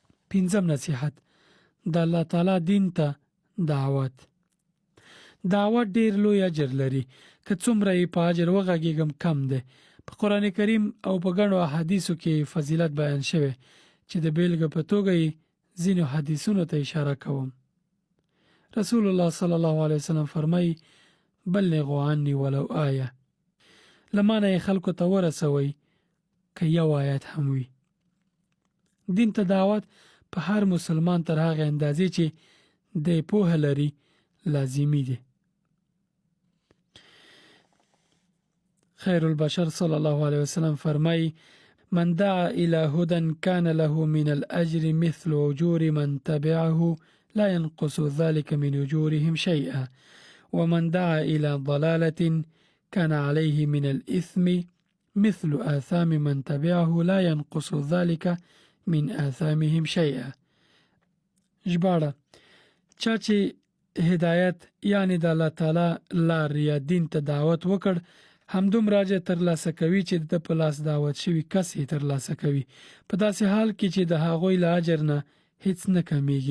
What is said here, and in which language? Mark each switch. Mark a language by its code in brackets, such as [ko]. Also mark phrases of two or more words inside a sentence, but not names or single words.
[ps] پنځم نصیحت د الله تعالی دین ته دعوت ډیر لوی اجر لري که څومره یې په اجر وغږیږم کم دی. په قرآن کریم او په ګڼو احادیثو کې فضیلت بیان شوی چې د بیلګې په توګه یې ځینو حدیثونو ته اشاره کوم. رسول الله [ar] صلی الله علیه وسلم [ps] فرمایي [ar] بلغوا عني ولو آیه، [ps] لمانه یې خلکو ته ورسوي که یو آیت هم وي. دین ته دعوت په هر مسلمان تر هغه اندازې چې د پوهه لري لازمی دی. خیر البشر [ar] صلی الله علیه وسلم [ps] فرمایي [ar] من دعا الى هدى كان له من الاجر مثل اجور من تبعه لا ينقص ذلك من اجورهم شيئا ومن دعا الى ضلاله كان عليه من الاثم مثل آثام من تبعه لا ينقص ذلك من آثامهم شيئا. [ps] ژباړه: چا چې هدایت یعنی د الله تعالی لار یا دین ته دعوت وکړ همدومره اجر ترلاسه کوي چې د په لاس دعوت شوي کس یې ترلاسه کوي، په داسې حال کې چې د هغوی له اجر نه هیڅ نه کمیږي.